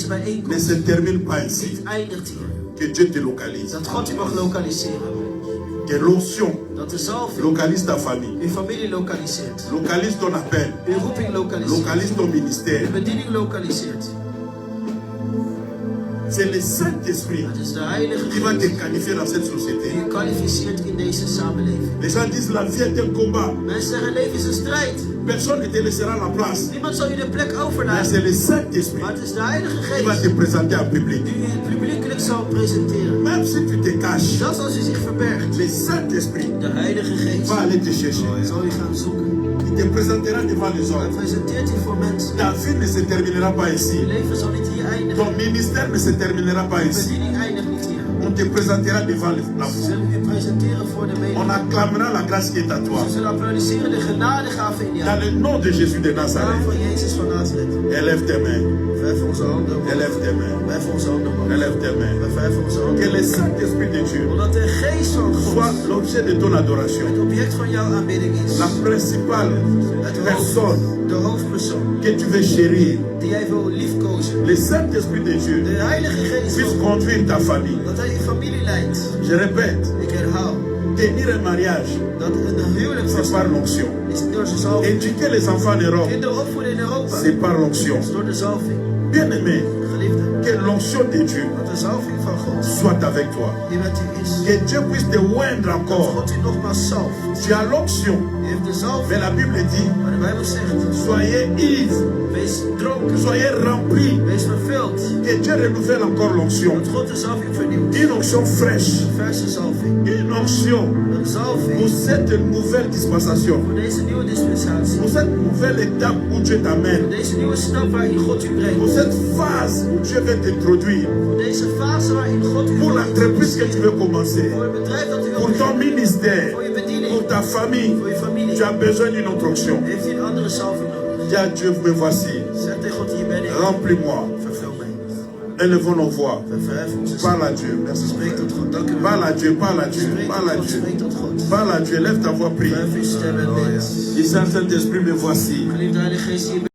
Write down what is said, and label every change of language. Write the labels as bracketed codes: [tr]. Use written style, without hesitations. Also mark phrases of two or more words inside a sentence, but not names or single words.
[nl] ne bijeenkomst [fr] se termine pas ici. [nl] niet eindigt hier. [fr] Que Dieu te localise. [nl] Dat God u mag lokaliseren. [fr] Que l'onction [nl] Dat de zalving [fr] localise ta famille. [nl] uw familie lokaliseert. [fr] Localise ton appel. [nl] Uw roeping lokaliseert. [fr] Localise ton [nl] Uw [fr] ministère. [nl] bediening lokaliseert. [fr] C'est le Saint-Esprit [nl] Het is de Heilige [fr] qui va te [nl] Geest [fr] qualifier dans cette [nl] die [fr] société. [nl] u kwalificeert in deze samenleving. [fr] Les gens disent la vie est un combat. [nl] Mensen zeggen leven is een strijd. [fr] Personne ne te laissera la place. [nl] Niemand zal u de plek [fr] Mais [nl] overlaten. [fr] c'est le Saint-Esprit [nl] Maar het is de Heilige [fr] qui va [nl] Geest [fr] te présenter en public. [nl] die u publiekelijk zal presenteren. [fr] Même si tu te caches, [nl] Zelfs als u zich verbergt, [fr] le Saint-Esprit [nl] de Heilige Geest [fr] va aller te chercher. [nl] zal u gaan zoeken. [fr] Il te présentera devant les [nl] Hij [fr] hommes. [nl] presenteert u voor mensen. [fr] Ta vie ne se terminera pas [nl] Uw [fr] ici. [nl] leven zal niet hier eindigen. [fr] Ton ministère ne se terminera pas [nl] Uw [fr] ici. [nl] bediening eindigt niet hier. [fr] On te présentera devant la [nl] Ze [fr] foule. [nl] zullen u presenteren voor de [fr] On [nl] menigte. [fr] acclamera la grâce qui est à toi. [nl] Ze zullen applaudisseren de genadegave in [fr] Dans [nl] jou. [fr] le nom de Jésus de [nl] In de naam [fr] Nazareth. [nl] van Jezus van Nazareth. [fr] Élève tes mains. [nl] Vijf onze handen omhoog. [fr] Élève tes mains. [nl] Vijf onze handen omhoog. [fr] Élève tes mains. [nl] Vijf onze handen [fr] Que [nl] omhoog. [fr] le Saint-Esprit de Dieu [nl] Omdat de geest van God [fr] soit l'objet de ton adoration. [nl] het object van jouw aanbidding is. [fr] La principale personne [nl] De hoofdpersoon [fr] que tu veux chérir. [nl] die jij wil liefkozen. [fr] Le Saint-Esprit de Dieu [nl] De Heilige Geest [fr] puisse [nl] wil [fr] conduire ta famille. [nl] dat hij je familie leidt. [fr] Je répète, [nl] Ik herhaal [fr] tenir un mariage, [nl] dat een huwelijk [fr] c'est [nl] vast [fr] par l'onction. [nl] is door de zalving. [fr] Éduquer les enfants en Europe, [nl] Kinderen opvoeden in Europa [fr] c'est par l'onction. [nl] is door de zalving. [fr] Bien-aimé, [nl] Geliefde, [fr] que l'onction de Dieu [nl] dat de zalving van God. [fr] soit avec toi. [nl] Die met u is. [fr] Que Dieu puisse te oindre [nl] Dat [fr] encore. [nl] God u nogmaals zalft. [fr] Tu as l'onction. [nl] U heeft de [fr] Mais [nl] zalving. [fr] la Bible dit, [nl] Maar de Bijbel zegt, [fr] soyez ivres, [nl] wees dronken. [fr] soyez remplis. [nl] Wees vervuld. [fr] Que Dieu renouvelle encore l'onction. [nl] Dat God de zalving vernieuwt. [fr] Une onction fraîche. [nl] Verse zalving. [fr] Une onction [nl] Een zalving. [fr] pour cette nouvelle dispensation. [nl] Voor deze nieuwe dispensatie. [fr] Pour cette nouvelle étape où Dieu t'amène. [nl] Deze nieuwe stap waarin God u [fr] Pour [nl] brengt. [fr] cette phase où Dieu veut t'introduire. [nl] Voor deze fase waarin God u [fr] Pour [nl] wil [fr] l'entreprise que tu [nl] introduceren. [fr] veux commencer. [nl] Voor het bedrijf dat u wil [fr] Pour ton [nl] beginnen. [fr] ministère. [nl] Voor je bediening. [fr] Pour ta famille. [nl] Voor je familie. [fr] Tu as besoin d'une autre onction. [nl] Heeft u een andere zalving nodig. [fr] Dis à Dieu, me voici. [nl] Zeg tegen God, hier ben ik. [fr] Remplis-moi. [nl] Vervul mij. [fr] Élevons nos voix. [nl] We verheffen onze [fr] Parle [nl] stem. [fr] à Dieu. Merci. [nl] Spreek tot God. Dank u wel. [fr] Parle à Dieu, parle à Dieu, [nl] Spreek [fr] parle à [nl] tot God. [fr] Dieu. [nl] Spreek tot God. [fr] Parle à Dieu, lève ta voix, prie. [nl] Verhef uw stem en bid. [fr] Dis, Saint-Esprit, me voici. [nl] Geliefde Heilige Geest, hier ben ik.